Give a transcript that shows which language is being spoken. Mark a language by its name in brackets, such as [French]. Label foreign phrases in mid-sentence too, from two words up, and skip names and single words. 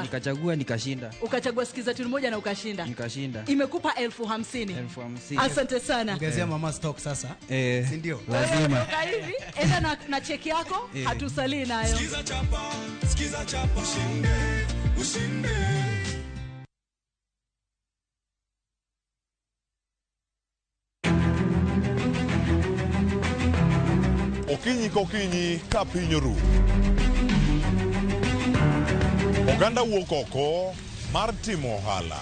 [Swahili] Nikachagua nikashinda. Ukachagua Skiza tu moja na ukashinda. Nikashinda. Imekupa 50,000. 50,000. Asante sana. Ongezea mama stock sasa. Si ndio? Lazima. Hivi enda na cheki yako, hatusalii nayo. Skiza chapa, ushinde. [Luo (Kenya and Tanzania)] Okinyi kokinyi ka piny oru. Oganda wuok oko mar timo ohala.